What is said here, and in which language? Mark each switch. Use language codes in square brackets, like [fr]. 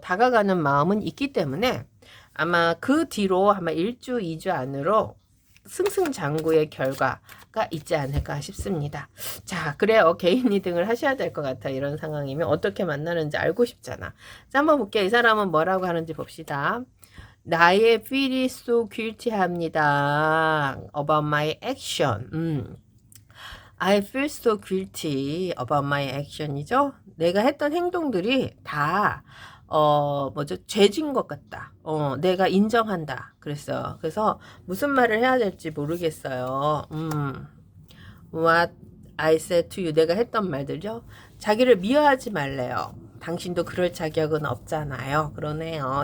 [ko] 다가가는 마음은 있기 때문에 아마 그 뒤로 아마 1주, 2주 안으로 승승장구의 결과가 있지 않을까 싶습니다. 자, 그래요. 개인 리딩을 하셔야 될 것 같아. 이런 상황이면 어떻게 만나는지 알고 싶잖아. 자, 한번 볼게요. 이 사람은 뭐라고 하는지 봅시다. 나의 [en] feel [ko] 이 [en] so guilty [ko] 합니다. [en] About my action. I feel so guilty about my action이죠. [ko] 내가 했던 행동들이 다 죄진 것 같다. 내가 인정한다. 그랬어요. 그래서 무슨 말을 해야 될지 모르겠어요. [en] What I said to you. [ko] 내가 했던 말들요. 자기를 미워하지 말래요. 당신도 그럴 자격은 없잖아요. 그러네요.